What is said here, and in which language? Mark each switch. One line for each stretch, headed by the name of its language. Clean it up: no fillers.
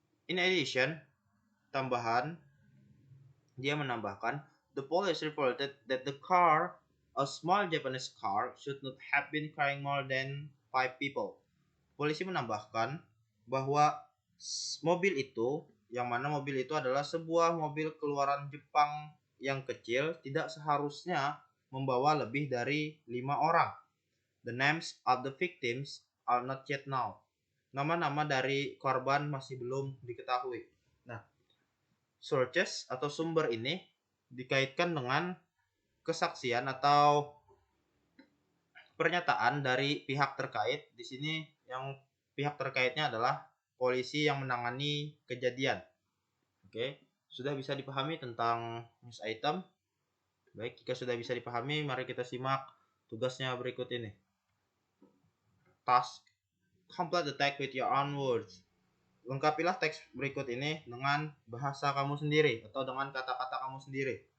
English: In addition,
Indonesian: dia menambahkan,
English: the police reported that the car, a small Japanese car, should not have been carrying more than 5 people.
Indonesian: Polisi menambahkan bahwa mobil itu, yang mana mobil itu adalah sebuah mobil keluaran Jepang yang kecil, tidak seharusnya membawa lebih dari 5 orang.
English: The names of the victims are not yet known.
Indonesian: Nama-nama dari korban masih belum diketahui. Nah, sources atau sumber ini dikaitkan dengan kesaksian atau pernyataan dari pihak terkait. Di sini yang pihak terkaitnya adalah polisi yang menangani kejadian. Oke, sudah bisa dipahami tentang news item. Baik, jika sudah bisa dipahami, mari kita simak tugasnya berikut ini.
English: Task: complete the text with your own words.
Indonesian: Lengkapilah teks berikut ini dengan bahasa kamu sendiri atau dengan kata-kata kamu sendiri.